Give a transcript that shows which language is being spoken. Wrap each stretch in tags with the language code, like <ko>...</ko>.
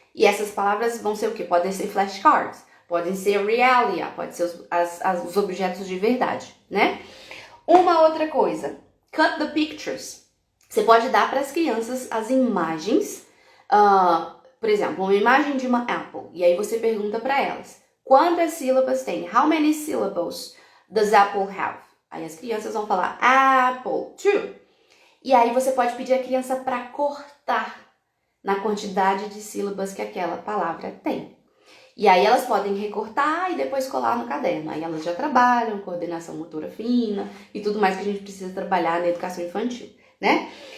<pt>E essas palavras vão ser o quê? Podem ser flashcards, podem ser realia, podem ser os objetos de verdade, né? Uma outra coisa,</pt> <en>cut the pictures.</en> <pt>Você pode dar para as crianças as imagens, por exemplo, uma imagem de uma apple, e aí você pergunta para elas, quantas sílabas tem?</pt> <en>How many syllables does apple have?</en> <pt>Aí as crianças vão falar apple, 2. E aí você pode pedir a criança para cortar na quantidade de sílabas que aquela palavra tem. E aí elas podem recortar e depois colar no caderno. Aí elas já trabalham coordenação motora fina e tudo mais que a gente precisa trabalhar na educação infantil, né?</pt>